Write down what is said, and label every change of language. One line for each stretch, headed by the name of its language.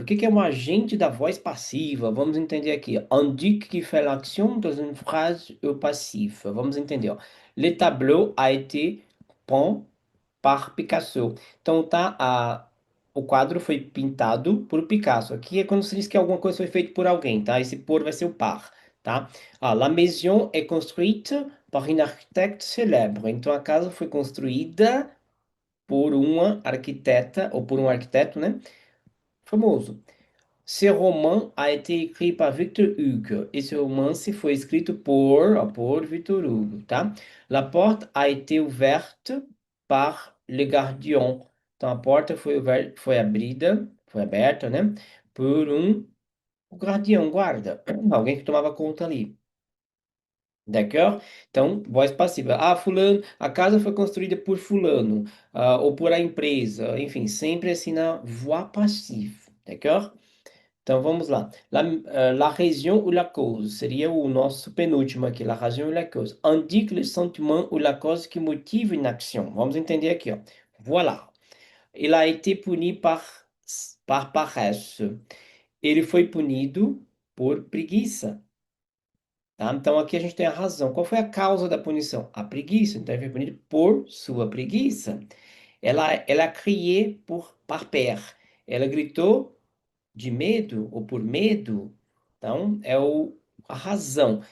Portuguese: O que que é um agente da voz passiva? Vamos entender aqui.
French: Indique que fait l'action dans une phrase au passif.
Portuguese: Vamos entender. Ó.
French: Le tableau a été peint par Picasso.
Portuguese: Então, tá, o quadro foi pintado por Picasso. Aqui é quando se diz que alguma coisa foi feita por alguém, tá? Esse por vai ser o par, tá?
French: Ah, la maison est construite par une architecte célèbre.
Portuguese: Então, a casa foi construída por uma arquiteta, ou por um arquiteto, né? Famoso.
French: Ce roman a été écrit par Victor Hugo.
Portuguese: Esse romance foi escrito por Victor Hugo, tá?
French: La porte a été ouverte par le gardien.
Portuguese: Então a porta foi abrida, foi aberta, né? Por o guardião, guarda, alguém que tomava conta ali. D'accord? Então, voz passiva. Ah, fulano, a casa foi construída por fulano, ou por a empresa, enfim, sempre assim na voix passive. D'accord? Então vamos lá.
French: La raison ou la cause
Portuguese: seria o nosso penúltimo aqui. La raison ou la cause.
French: Indique le sentiment ou la cause qui motive une action.
Portuguese: Vamos entender aqui, ó.
French: Voilà. Il a été puni par paresse.
Portuguese: Ele foi punido por preguiça. Tá? Então aqui a gente tem a razão. Qual foi a causa da punição? A preguiça. Então ele foi punido por sua preguiça.
French: Ela crié par peur.
Portuguese: Ela gritou de medo ou por medo, então a razão.